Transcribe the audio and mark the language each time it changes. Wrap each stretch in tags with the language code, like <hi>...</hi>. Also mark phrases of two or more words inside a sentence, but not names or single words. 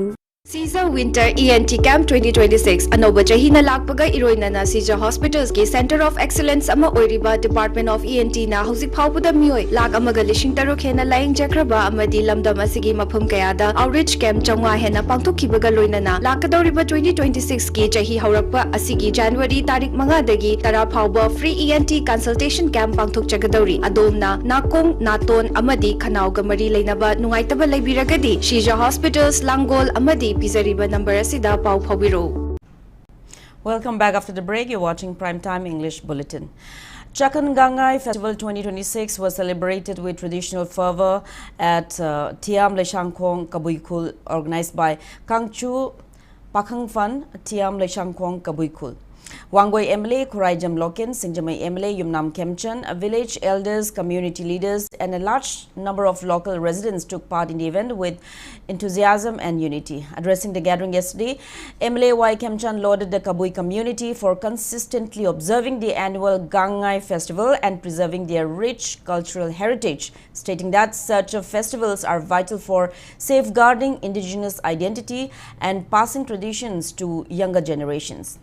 <mni>Caesar Winter ENT Camp 2026 Anoba Chahina Lakpaga Iroinana Caesar Hospitals ki</mni> <en>Center of Excellence</en> <mni>ama oiriba Department of ENT na hauzik phaupuda mioi lak amaga lishing taruk hena laing jakraba amadi lamdam asigi maphum kayada</mni> <en>outreach camp</en> <mni>changwa hena pangthokhibaga loinana lakadoriba 2026 ki chahi haurakpa asigi January tarik manga dagi tara phauba</mni> <en>free ENT consultation camp</en> <mni>pangthok chagadori adomna nakong naton amadi khanau ga mari leinaba nungaitaba leibiragadi Caesar Hospitals Langol amadi</mni> <en>Welcome back after the break. You're watching Primetime English Bulletin. Gangai Festival 2026 was celebrated with traditional fervor at Tiam Leshangkong Kabuikul, organized by Kangchu Pakhangfan Tiam Leshangkong Kabuikul. Wangoi MLA Kuraijam Loken, Singjamai MLA Yumnam Kemchan, village elders, community leaders and a large number of local residents took part in the event with enthusiasm and unity. Addressing the gathering yesterday, MLA Y Kemchan lauded the Kabui community for consistently observing the annual Gangai festival and preserving their rich cultural heritage, stating that such festivals are vital for safeguarding indigenous identity and passing traditions to younger generations.</en>